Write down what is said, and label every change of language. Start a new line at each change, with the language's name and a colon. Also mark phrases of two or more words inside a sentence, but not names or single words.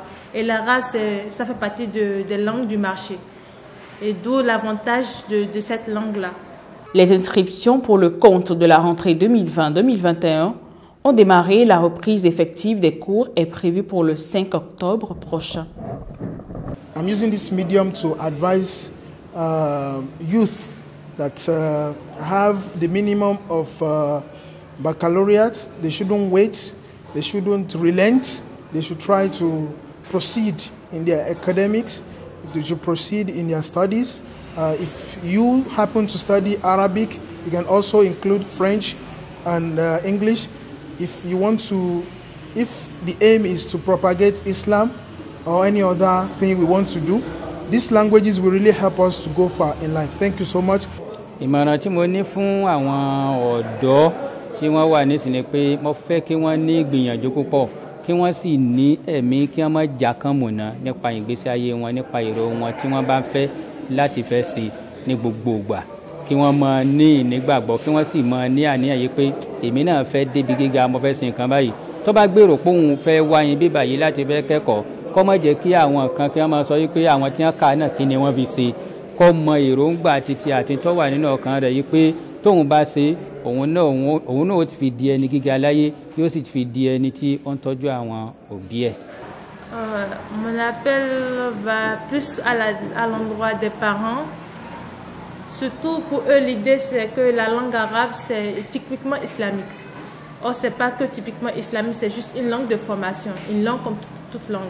French: Et l'arabe ça fait partie des langues du marché. Et d'où l'avantage de cette langue-là. Les inscriptions pour le compte de la rentrée 2020-2021 ont démarré. La reprise effective des cours est prévue pour le 5 octobre prochain.
English: I'm using this medium to advise youth that have the minimum of baccalaureate. They shouldn't wait, they shouldn't relent, they should try to proceed in their academics, they should proceed in their studies. If you happen to study Arabic, you can also include French and English. If you want to, if the aim is to propagate Islam or any other thing we want to do, these languages will really help us to go far in life. Thank you so much.
Yoruba: Ìmọ̀ràn tí mo ní fún àwọn ọ̀dọ́ tí wọ́n wà nísìnyí pé mo fẹ́ kí wọ́n ní ìgbìyànjú púpọ̀, kí wọ́n sì ní ẹ̀mí kí wọ́n má jákànmọ̀nà nípa ìgbésí ayé wọn, nípa èrò wọn tí wọ́n bá fẹ́ láti fẹ́ sí ní gbogbo ìgbà, kí wọ́n máa ní ìnígbàgbọ́, kí wọ́n sì máa ní àníyàn yìí pé èmi náà fẹ́ débi gíga, mo fẹ́ ṣe nǹkan báyìí. Tó bá gbèrò pé òun fẹ́ wá yín bí báyìí láti fẹ́ kẹ́kọ̀ọ́, kó má jẹ́ kí àwọn kan kí wọ́n máa sọ wípé àwọn tí wọ́n kà náà kí ni wọ́n fi ṣe, kó mọ èròǹgbà títí àti tó wà nínú ọkàn rẹ̀ yìí pé tóun bá ṣe òun náà ó ti fi di ẹni gíga láyé, yóò sì fi di ẹni tí ó ń tọ́jú àwọn òbí ẹ̀.
French: Mon appel va plus à l'endroit des parents. Surtout pour eux, l'idée c'est que la langue arabe c'est typiquement islamique. Or, c'est pas que typiquement islamique, c'est juste une langue de formation, une langue comme toute langue.